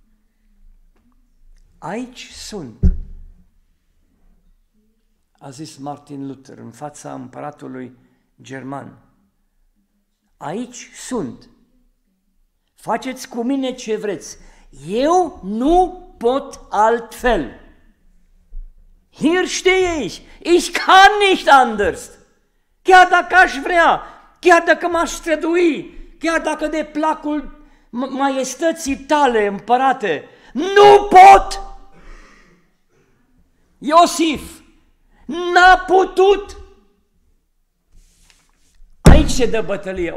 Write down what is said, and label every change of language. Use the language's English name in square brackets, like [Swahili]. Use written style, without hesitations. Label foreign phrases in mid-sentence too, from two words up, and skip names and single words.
[Romanian] Aici sunt, a zis Martin Luther în fața împăratului german. Aici sunt. Faceți cu mine ce vreți. Eu nu pot altfel. [German] Hier stehe ich. Ich kann nicht anders. [Romanian] Chiar dacă aș vrea, chiar dacă m-aș strădui, chiar dacă de placul maiestății tale, împărate, nu pot! Iosif n-a putut! Aici se dă bătălie.